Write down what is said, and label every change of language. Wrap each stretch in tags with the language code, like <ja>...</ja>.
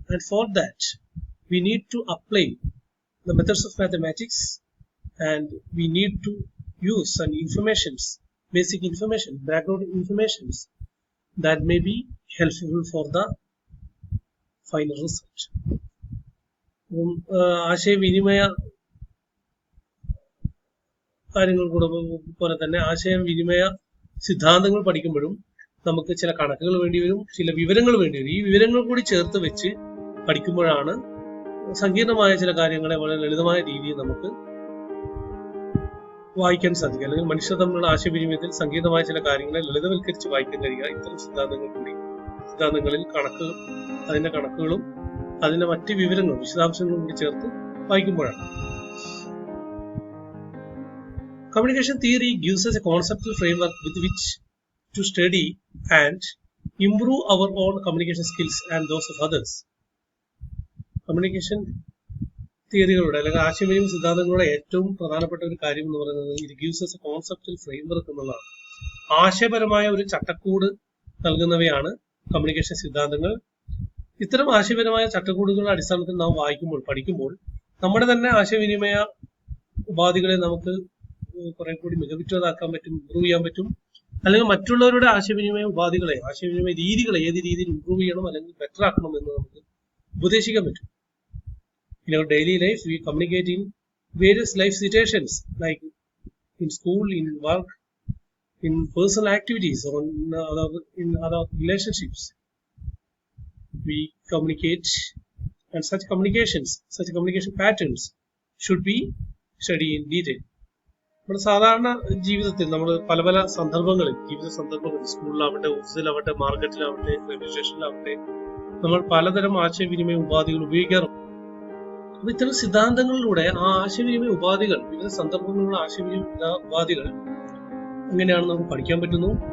<en>And for that, we need to apply the methods of mathematics, and we need to use some basic information, background information that may be helpful for the final result.</en> <ml>ആശയവിനിമയ കാര്യങ്ങൾ പോലെ തന്നെ ആശയവിനിമയ സിദ്ധാന്തങ്ങൾ പഠിക്കുമ്പോഴും നമുക്ക് ചില കണക്കുകൾ വേണ്ടി വരും, ചില വിവരങ്ങൾ വേണ്ടി വരും. ഈ വിവരങ്ങൾ കൂടി ചേർത്ത് വെച്ച് പഠിക്കുമ്പോഴാണ് സങ്കീർണമായ ചില കാര്യങ്ങളെ വളരെ ലളിതമായ രീതിയിൽ നമുക്ക് വായിക്കാൻ സാധിക്കുക. അല്ലെങ്കിൽ മനുഷ്യർ തമ്മിലുള്ള ആശയവിനിമയത്തിൽ സങ്കീർണമായ ചില കാര്യങ്ങളെ ലളിതവൽക്കരിച്ച് വായിക്കാൻ കഴിയുക ഇത്തരം സിദ്ധാന്തങ്ങളിൽ അതിന്റെ കണക്കുകളും അതിന്റെ മറ്റ് വിവരങ്ങളും വിശദാംശങ്ങളും കൂടി ചേർത്ത് വായിക്കുമ്പോഴാണ്.</ml> <en>Communication theory gives us a conceptual framework with which to study and improve our own communication skills and those of others.</en> <ml>Communication തിയറികളുടെ അല്ലെങ്കിൽ ആശയവിനിമയ സിദ്ധാന്തങ്ങളുടെ ഏറ്റവും പ്രധാനപ്പെട്ട ഒരു കാര്യം എന്ന് പറയുന്നത് ഇത്</ml> <en>gives us a conceptual framework</en> <ml>എന്നുള്ളതാണ്. ആശയപരമായ ഒരു ചട്ടക്കൂട് നൽകുന്നവയാണ് കമ്മ്യൂണിക്കേഷൻ സിദ്ധാന്തങ്ങൾ. ഇത്തരം ആശയപരമായ ചട്ടക്കൂടുകളുടെ അടിസ്ഥാനത്തിൽ നാം പഠിക്കുമ്പോൾ നമ്മുടെ തന്നെ ആശയവിനിമയ ഉപാധികളെ നമുക്ക് കുറെ കൂടി മികവുറ്റതാക്കാൻ പറ്റും, ഇംപ്രൂവ് ചെയ്യാൻ പറ്റും. അല്ലെങ്കിൽ മറ്റുള്ളവരുടെ ആശയവിനിമയ ഉപാധികളെ, ആശയവിനിമയ രീതികളെ ഏത് രീതിയിൽ ഇംപ്രൂവ് ചെയ്യണം അല്ലെങ്കിൽ ബെറ്റർ ആക്കണം എന്ന് നമുക്ക് ഉപദേശിക്കാൻ പറ്റും.</ml> <en>In our daily life, we communicate in various life situations, like in school, in work, in personal activities, or in other relationships. We communicate, and such communication patterns should be studied in detail.</en> <ml>നമ്മുടെ സാധാരണ ജീവിതത്തിൽ നമ്മൾ പല പല സന്ദർഭങ്ങളിൽ, ജീവിത സന്ദർഭങ്ങളിൽ, സ്കൂളിലാവട്ടെ, ഓഫീസിലാവട്ടെ, മാർക്കറ്റിലാവട്ടെ, railway സ്റ്റേഷനിലാവട്ടെ, നമ്മൾ പലതരം ആശയവിനിമയ ഉപാധികൾ ഉപയോഗിക്കാറുണ്ട്. അപ്പൊ ഇത്തരം സിദ്ധാന്തങ്ങളിലൂടെ ആ ആശയവിനിമയ ഉപാധികൾ, വിവിധ സന്ദർഭങ്ങളിലുള്ള ആശയവിനിമയ ഉപാധികൾ എങ്ങനെയാണ് നമുക്ക് പഠിക്കാൻ പറ്റുന്നു.</ml>